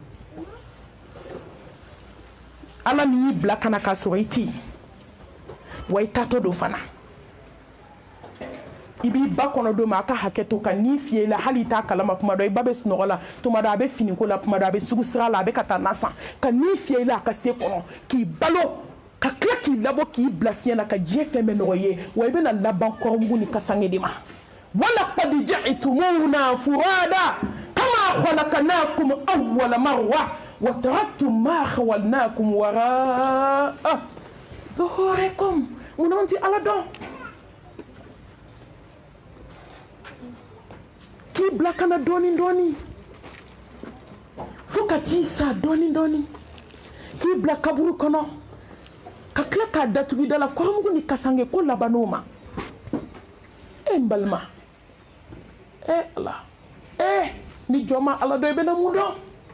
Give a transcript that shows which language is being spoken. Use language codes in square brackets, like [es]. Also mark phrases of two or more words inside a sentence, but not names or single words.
[bm] ala min y'i bila kana k'a sɔrɔ i tɛ yen wa i taatɔ don fana i b'i ba kɔnɔ don min a ka hakɛ to ka n'i fiyɛ i la hali i t'a kalama tuma dɔ i ba bɛ sunɔgɔ la tuma dɔ a bɛ finiko la tuma dɔ a bɛ sugu sira la a bɛ ka taa na san ka n'i fiyɛ i la a ka se kɔnɔ k'i balo ka tila k'i labɔ k'i bila fiɲɛ na ka diɲɛ fɛn bɛɛ nɔgɔ ye wa i bɛna laban kɔrɔmugu ni kasange de ma [ar] ولقد جئتمونا فرادى كما خلقناكم أول مرة وتركتم ما خولناكم وراء ظهوركم [bm] munna ti ala dɔn k'i bila kana dɔɔni dɔɔni fo ka t'i sa dɔɔni dɔɔni k'i bila kaburu kɔnɔ ka tila k'a datugu da la kɔrɔmugu ni kasange ko laban'o ma n balima ala ni jɔn ma ala dɔn i bɛna mun dɔn